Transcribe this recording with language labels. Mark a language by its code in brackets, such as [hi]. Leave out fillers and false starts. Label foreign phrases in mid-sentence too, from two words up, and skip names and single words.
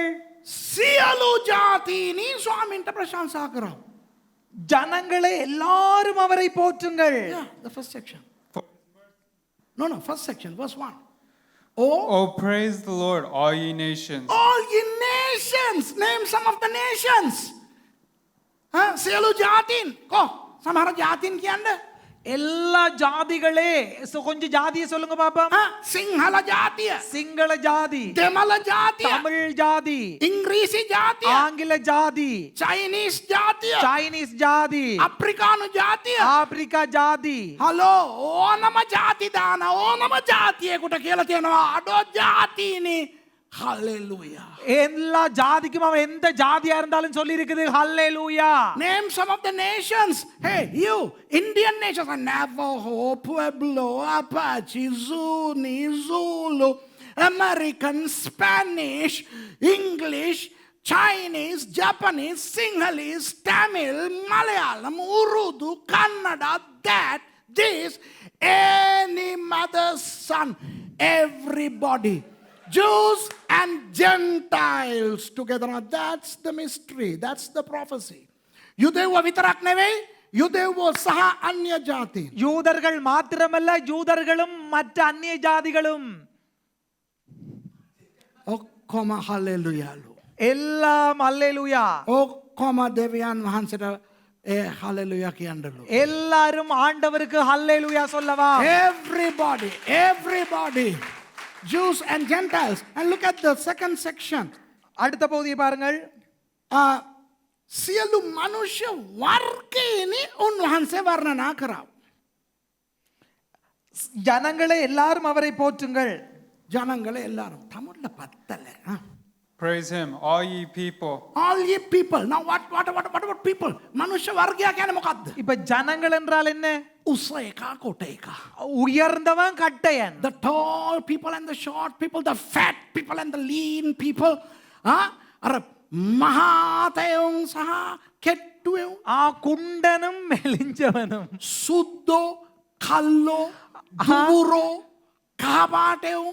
[si] සියලු ජාතීනි ස්වාමින්ට ප්‍රශංසා කරා. [ta] ஜனங்களே எல்லாரும் அவரை போற்றுங்கள். [en] Yeah, the first section. No, first section, verse 1. Oh, Oh, praise the Lord, all ye nations. all ye nations, name some of the nations. [si] සියලු ජාතීන්. කො සමහර ජාතීන් කියන්නේ [ta] எல்லா ஜாதிகளே கொஞ்சம் ஜாதியை சொல்லுங்க பாப்போம். [si] සිංහල ජාතිය, [ta] சிங்கள ஜாதி, [si] දෙමළ ජාතිය, [ta] தமிழ் ஜாதி, [si] ඉංග්‍රීසි ජාතිය, [ta] ஆங்கில ஜாதி, [si] චයිනීස් ජාතිය, [ta] சைனீஸ் ஜாதி, [si] අප්‍රිකානු ජාතිය. [ta] ஆப்பிரிக்கா ஜாதி. [si] හලෝ ඕනම ජාති දාන ඕනම ජාතියෙකුට කියලා තියෙනවා අඩෝ ජාතීනි. Hallelujah. [ta] எல்லா ஜாதிக்கும் அவன் எந்த ஜாதியா இருந்தாலும் சொல்லி இருக்குது ஹல்லேலூயா. [en] Name some of the nations. Hey, you, Indian nations, Navajo, Pueblo, Apache, Zuni, Zulu, American, Spanish, English, Chinese, Japanese, Sinhalese, Tamil, Malayalam, Urdu, Kannada, that, this, any mother's son, everybody. Jews and Gentiles together. Now that's the mystery. That's the prophecy. [si] යුදෙව්ව විතරක් නෙවෙයි යුදෙව්ව සහ අන්‍ය ජාතීන්. [ta] யூதர்கள் மாத்திரமல்ல யூதர்களும் மற்ற அந்நிய ஜாதிகளும் [si] ඔක්කොම හලෙලුයාලු. [ta] எல்லாம் அல்லேலூயா. [si] ඔක්කොම දෙවියන් වහන්සේට ඒ හලෙලුයා කියන්නලු. [ta] எல்லாரும் ஆண்டவருக்கு ஹல்லேலூயா சொல்லவா? [en] Everybody. Jews and Gentiles. And look at the second section. [ta] அடுத்த பகுதியை பாருங்கள். [si] සියලු මනුෂ්‍ය වර්ගයනි උන්වහන්සේ වර්ණනා කරා. [ta] ஜனங்களே எல்லாரும் அவரை போற்றுங்கள். ජනங்களே எல்லாரும் தமிழ்ல பத்தல. [en] Praise him, all ye people. All ye people. Now what about people? [si] මනුෂ්‍ය වර්ගයා කියන්නේ මොකද්ද? [ta] இப்ப ஜனங்கள் என்றால் என்ன? [si] උස එකා කොට එකා. [ta] உயர்ந்தவன் கட்டையன். [en] The tall people and the short people, the fat people and the lean people. [si] අර මහතයන් සහ කෙට්ටුයන්. [ta] குண்டனும் மெலிஞ்சவனும். [si] සුද්දෝ, කල්ලෝ, දුබුරෝ, කහපාටයන්.